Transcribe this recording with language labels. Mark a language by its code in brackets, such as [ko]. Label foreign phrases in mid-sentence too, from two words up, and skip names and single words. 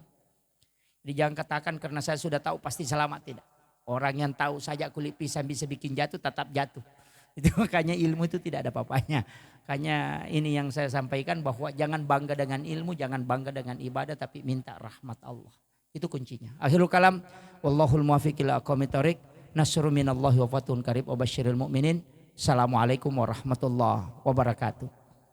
[id] Jadi jangan katakan karena saya sudah tahu pasti selamat. Tidak. Orang yang tahu saja kulit pisang bisa bikin jatuh tetap jatuh. Itu makanya ilmu itu tidak ada apa-apanya. Makanya ini yang saya sampaikan bahwa jangan bangga dengan ilmu, jangan bangga dengan ibadah tapi minta rahmat Allah. Itu kuncinya. [ar] آخر الكلام والله الموفق إلى أقوم الطريق. نصر من الله وفتح قريب وبشر المؤمنين. السلام عليكم ورحمة الله وبركاته.